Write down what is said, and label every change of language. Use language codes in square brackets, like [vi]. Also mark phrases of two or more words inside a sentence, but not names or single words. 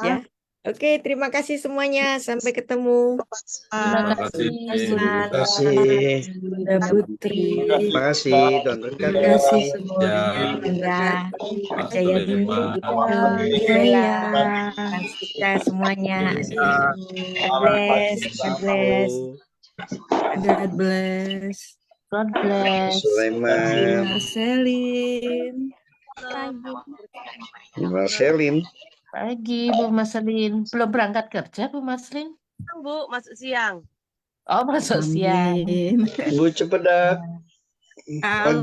[id] Ya, oke, terima kasih semuanya. Sampai ketemu. Terima kasih. Terima kasih. Bunda Putri. Terima kasih, Tuhan Terima berkati. kasih Ya, semuanya. Indra, Pak Jayadi, Sulaiman. Bella, Fransika, semuanya. [en] God bless, God bless. God bless. God bless. [id] Sulaiman, Marcelin. Marcelin. Pagi Bu Maslin. Belum berangkat kerja Bu Maslin? Bu, masuk siang. Oh, masuk siang. Amin. Bu Cepedak. Halo,